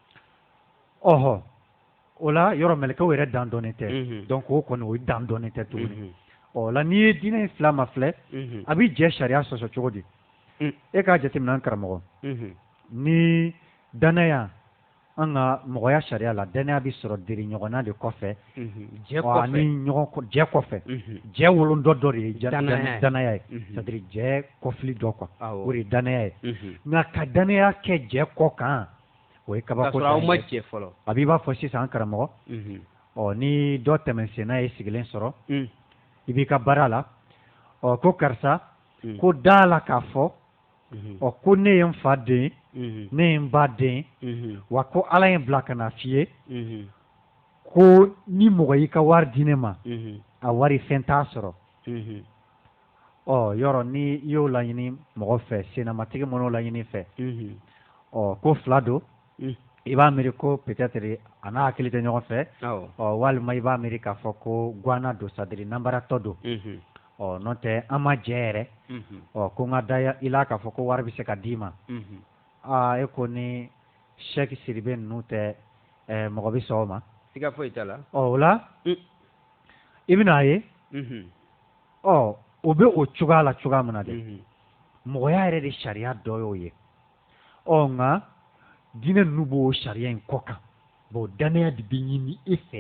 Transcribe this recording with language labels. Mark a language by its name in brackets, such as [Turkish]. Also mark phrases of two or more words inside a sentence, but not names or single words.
[Bambara] o la yɔrɔ mɛlɛkɛw yɛrɛ dan dɔnnen tɛ donc o kɔni o dan dɔnnen tɛ tuguni la n'i ye diinɛ in fila ma filɛ a bɛ jɛ sariya sɔsɔ cogo di e k'a jateminɛ an karamɔgɔ ni danaya an ka mɔgɔya sariya la danaya bɛ sɔrɔ deri ɲɔgɔnna de kɔfɛ ni ɲɔgɔn jɛ kɔfɛ jɛ wolondɔ dɔ de ye danaya ye c'est-à-dire jɛ kɔfili dɔ quoi o de ye danaya ye nka ka danaya kɛ jɛ kɔ kan o ye kabako ta ye. Ma jɛ fɔlɔ. A b'i b'a fɔ sisan karamɔgɔ ni dɔ tɛmɛsenna ye sigilen sɔrɔ i b'i ka baara la ko karisa ko da la k'a fɔ ko ne ye n fa den ne ye n ba den wa ko ala ye n bila ka na f'i ye ko ni mɔgɔ y'i ka wari di ne ma a wari fɛn t'a sɔrɔ yɔrɔ ni i y'o laɲini mɔgɔ fɛ sennamatigi minnu laɲini fɛ ko fila don i b'a miiri ko peut-être a n'a hakili tɛ ɲɔgɔn fɛ walima i b'a miiri k'a fɔ ko guana don c'est-à-dire nanbaratɔ don n'o tɛ an ma jɛ yɛrɛ ko n ka da i la k'a fɔ ko wari bɛ se ka d'i ma e ko ni Sheikh Sidibe ninnu tɛ mɔgɔ bɛ sɔn o ma. Siga foyi t'a la. O la i bɛn'a ye o bɛ o cogoya la cogoya min na dɛ mɔgɔya yɛrɛ de sariya dɔ y'o ye nka diinɛ ninnu b'o sariya in kɔ kan danaya de bɛ ɲini e fɛ.